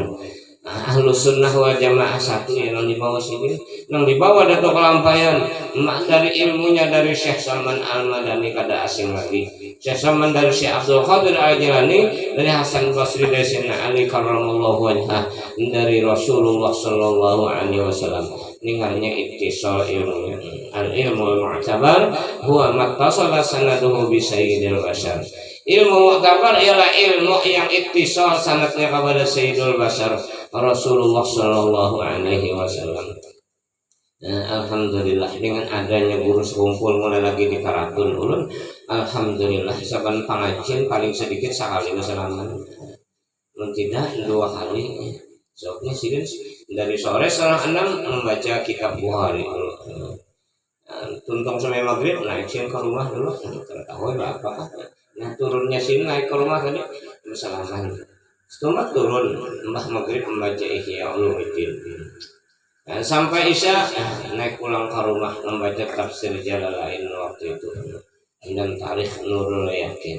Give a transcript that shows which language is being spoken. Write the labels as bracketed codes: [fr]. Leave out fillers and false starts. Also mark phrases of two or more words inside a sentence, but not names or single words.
[ar] أهل السنة والجماعة [bjn] satu yang di bawah sini, yang di bawah Datuk Kelampayan, mak dari ilmunya dari Syekh Salman Al-Madani kada asing lagi. Syekh Salman dari Syekh Abdul Qadir Al-Jilani, dari Hasan Basri dari Sayyidina Ali [ar] كرم الله وجهه, [bjn] dari Rasulullah [ar] صلى الله عليه وسلم. [bjn] Ningalnya ittisal ilmunya. [ar] العلم المعتبر هو ما اتصل سنده بسيد البشر. [id] Ilmu mu'tabar ialah ilmu yang ittisal sanadnya kepada Sayyidul Bashar Rasulullah [ar] صلى الله عليه وسلم. [bjn] Alhamdulillah dengan adanya guru sekumpul mulai lagi di Karatun ulun, alhamdulillah saban pengajian paling sedikit sekali kesalaman, tidak 2 kali. Soalnya sidin dari sore setengah 6 membaca kitab Bukhari dulu. Tuntung sampai maghrib naik ke rumah dulu, tahu apa. Nah turunnya sini naik ke rumah tadi bersalaman. Setelah turun mbah maghrib membaca Ihya Ulumuddin. Nah, sampai Isya naik pulang ke rumah membaca tafsir Jalalain waktu itu dan tarikh Nurul Yakin.